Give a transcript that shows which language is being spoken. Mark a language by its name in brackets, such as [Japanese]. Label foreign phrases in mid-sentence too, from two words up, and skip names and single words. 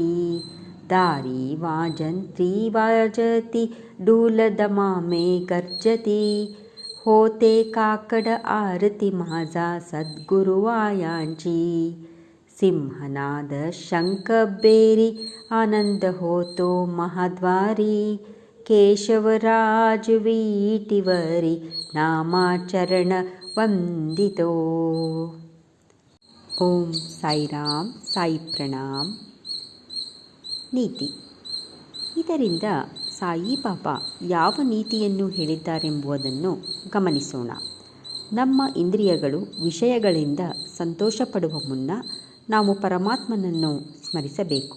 [Marathi] दारी वाजंत्री वाजती डूल दमामे गर्जती, होते काकड आरती माझा सद्गुरुवायांची. सिंहनाद शंख बेरी आनंद होतो महाद्वारी, केशवराज वीटीवरी नामाचरण ವಂದಿತೋ. [Kannada] ಓಂ ಸಾಯಿರಾಮ್. ಸಾಯಿ ಪ್ರಣಾಮ್. ನೀತಿ. ಇದರಿಂದ ಸಾಯಿಬಾಬಾ ಯಾವ ನೀತಿಯನ್ನು ಹೇಳಿದ್ದಾರೆಂಬುದನ್ನು ಗಮನಿಸೋಣ. ನಮ್ಮ ಇಂದ್ರಿಯಗಳು ವಿಷಯಗಳಿಂದ ಸಂತೋಷಪಡುವ ಮುನ್ನ ನಾವು ಪರಮಾತ್ಮನನ್ನು ಸ್ಮರಿಸಬೇಕು.